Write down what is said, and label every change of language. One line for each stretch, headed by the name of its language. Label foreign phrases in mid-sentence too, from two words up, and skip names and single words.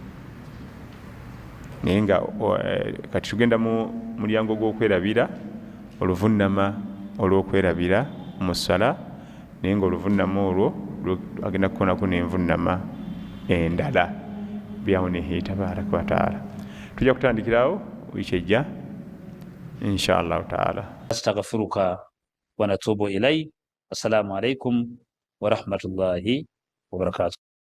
Ganda: Naye nga kati tugenda mu mulyango gw'okwerabira, oluvunnama olw'okwerabira mu ssala, naye nga oluvunnama olwo agenda kukoonako n'envunnama endala
Arabic: بعونه تبارك وتعالى.
Ganda: Tujja kutandikirawo wiiki ejja
Arabic: إن شاء الله تعالى. أستغفرك ونتوب إلي. السلام عليكم ورحمة الله وبركاته.